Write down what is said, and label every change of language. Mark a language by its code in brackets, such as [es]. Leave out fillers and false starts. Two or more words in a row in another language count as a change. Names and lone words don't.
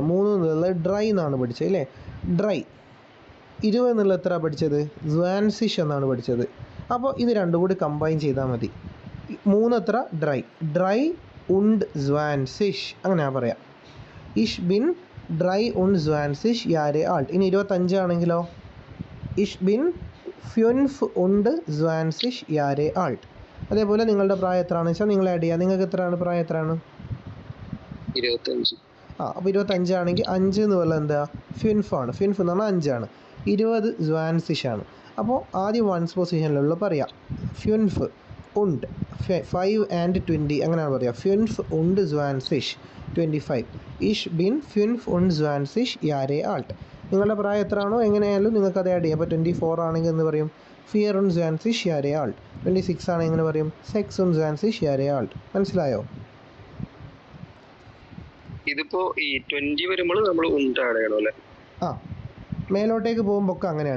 [ml] 3 എന്നുള്ളത് ഡ്രൈ എന്നാണ് പഠിച്ചത് അല്ലേ. ഡ്രൈ. 20 എന്നുള്ളത് എത്ര പഠിച്ചത്? 20 എന്നാണ് പഠിച്ചത്. അപ്പോൾ ഇത് രണ്ടും കൂടി കമ്പൈൻ ചെയ്താൽ മതി. 3 എത്ര? ഡ്രൈ. [de] drei und 20 [ml] അങ്ങനെയാണ് പറയാം. [de] Ich bin drei und 20 Jahre alt. [ml] ഇനി 25 ആണെങ്കിലോ? [de] Ich bin 5 und 20 Jahre alt. [ml] അതേപോലെ നിങ്ങളുടെ പ്രായം എത്രയാണെന്ന് വെച്ചാൽ നിങ്ങൾ ആഡ് ചെയ്യുക. നിങ്ങൾക്ക് എത്രയാണ് പ്രായം? എത്രയാണ്? 25. അപ്പോൾ 25 ആണെങ്കിൽ 5 എന്ന് പറയുന്നത് എന്താ? 5 ആണ്. 5 എന്ന് പറഞ്ഞാൽ 5 ആണ്. 20 20 ആണ്. അപ്പോൾ ആദ്യം വൺസ് പൊസിഷനിലുള്ള പറയാം. 5 und 5 and 20 അങ്ങനെയാണ് പറയുക. [de] 5 und 20 25. Ich bin 25 Jahre alt. [ml] നിങ്ങളുടെ പ്രായം എത്രയാണോ എങ്ങനെയായാലും നിങ്ങൾക്ക് അത് ആഡ് ചെയ്യാം. അപ്പോൾ 24 ആണെങ്കിൽ എന്ന് പറയും [de] 24 Jahre alt. [ml] 26 ആണെങ്കിൽ എങ്ങനെ പറയും? [de] 26 Jahre alt. [ml] മനസ്സിലായോ? ഇതിപ്പോ ഈ 20 വരുമ്പോൾ നമ്മൾ ഉണ്ട് ആഡ് ചെയ്യണം അല്ലേ? ആ, മേലോട്ടേക്ക് പോകുമ്പോൾ ഒക്കെ അങ്ങനെയാണ്.